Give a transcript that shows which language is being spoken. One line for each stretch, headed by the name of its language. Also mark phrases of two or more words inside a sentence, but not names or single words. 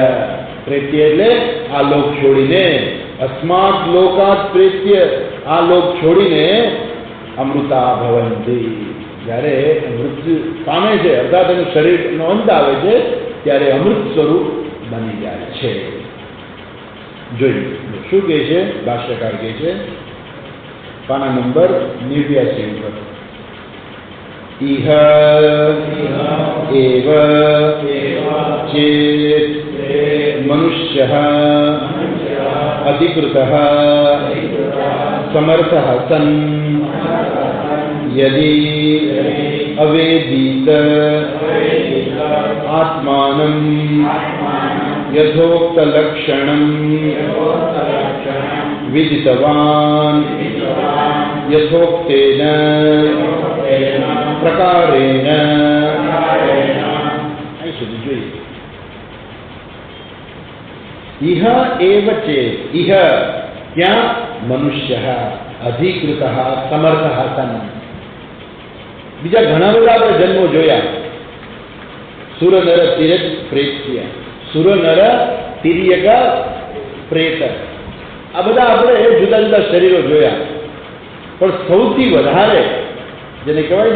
Gujarati: એટલે આ લોક છોડીને
Sanskrit: અસ્માત લોકાત પ્રેત્ય
Gujarati: આ લોક છોડીને
Sanskrit: અમૃતા ભવંતી
Gujarati: જ્યારે મૃત્યુ પામે છે અર્થાત એનું શરીરનો અંત આવે છે ત્યારે અમૃત સ્વરૂપ બની જાય છે જોઈએ શું કહે છે ભાષ્યકાર કહે છે પાના નંબર 89 ઉપર ઇહ
Sanskrit: એવ ચેત મનુષ્યઃ અધિકૃતઃ સમર્થઃ સન यदि अवेदीत आत्मानं यथोक्त लक्षणं विदितवान् यथोक्तेन प्रकारेण इह एव चेत् इह क्या मनुष्यः अधिकृतः समर्थः सन्
Gujarati: બીજા ઘણા બધા આપણે જન્મો જોયા
Sanskrit: સુર નર તિર્યક પ્રેત્ય સુર નર તિર્યક પ્રેત
Gujarati: આ બધા આપણે જુદા જુદા શરીરો જોયા પણ સૌથી વધારે જેને કહેવાય